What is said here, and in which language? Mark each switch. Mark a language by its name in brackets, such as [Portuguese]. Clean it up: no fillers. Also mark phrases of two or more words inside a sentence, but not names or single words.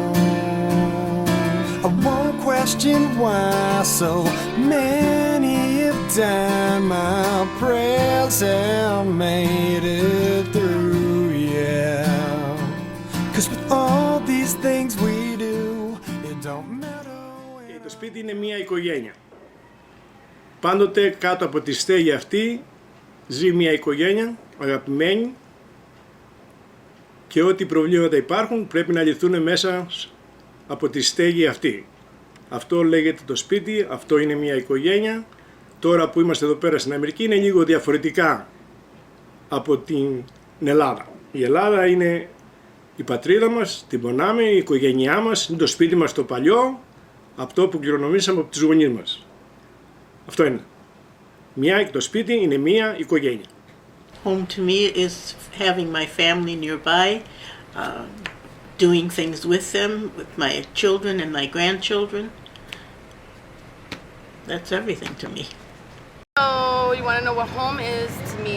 [English] I won't question why so many have died. My prayers have made it through, yeah. 'Cause with all these things we do, it don't matter. [Greek] Το σπίτι είναι μια οικογένεια. Πάντοτε κάτω από τη στέγη αυτή ζει μια οικογένεια αγαπημένη, και ό,τι προβλήματα υπάρχουν πρέπει να λυθούν μέσα από τη στέγη αυτή. Αυτό λέγεται το σπίτι, αυτό είναι μια οικογένεια. Τώρα που είμαστε εδώ πέρα στην Αμερική είναι λίγο διαφορετικά από την Ελλάδα. Η Ελλάδα είναι η πατρίδα μας, την πονάμε, η οικογένειά μας, είναι το σπίτι μας το παλιό, αυτό που κληρονομήσαμε από τους γονείς μας. Αυτό είναι. Το σπίτι είναι μια οικογένεια. [English] Home to me is having my family nearby, doing things with them, with my children and my grandchildren. That's everything to me. So you want to know what home is to me?